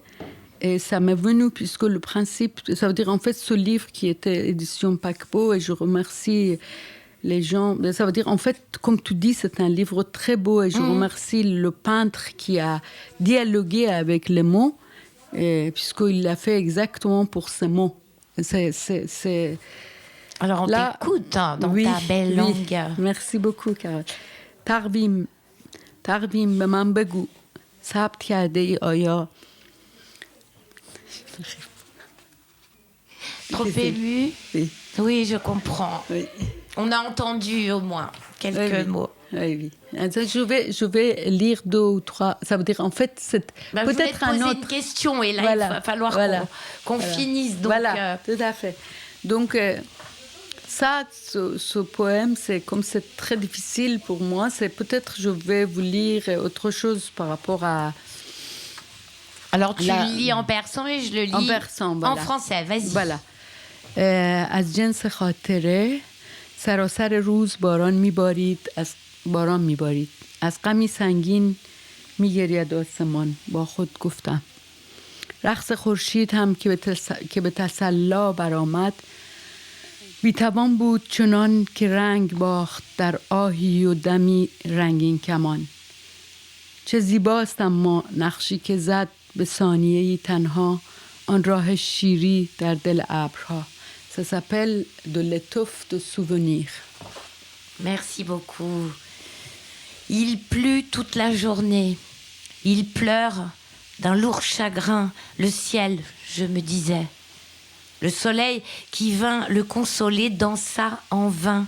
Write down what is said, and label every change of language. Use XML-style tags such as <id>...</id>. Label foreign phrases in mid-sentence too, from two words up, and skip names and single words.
<fr>Et ça m'est venu, puisque le principe, ça veut dire en fait ce livre qui était édition Paquebot, et je remercie les gens, ça veut dire en fait, comme tu dis, c'est un livre très beau, et je remercie le peintre qui a dialogué avec les mots, puisqu'il l'a fait exactement pour ces mots. Alors on t'écoute dans ta belle langue. Merci beaucoup, Carole.</fr> <fa>تقویم به من بگو ثبت کرده ای آیا</fa> <fr>Trop ému. Oui. Oui, je comprends. Oui. On a entendu au moins quelques mots. Oui. Je vais lire 2 ou 3. Ça veut dire, en fait, c'est peut-être un autre... Je vais te poser une question et là, il va falloir qu'on finisse. Donc, voilà, tout à fait. Donc, ça, ce poème, c'est très difficile pour moi. C'est peut-être, je vais vous lire autre chose par rapport à... Alors, tu le lis en persan et je le lis en persan, voilà. En français. Vas-y. Voilà.</fr> <fa>از جنس خاطره سراسر روز باران میبارید از غمی سنگین میگرید آسمان. با خود گفتم رقص خورشید هم که به تسلا برآمد بی‌توان بود چنان که رنگ باخت در آهی و دمی رنگین کمان. چه زیباست اما نقشی که زد به ثانیه‌ای تنها آن راه شیری در دل ابرها.</fa> <fr>Ça s'appelle de l'étoffe de souvenir. Merci beaucoup. Il plut toute la journée. Il pleure d'un lourd chagrin le ciel, je me disais. Le soleil qui vint le consoler dansa en vain.</fr>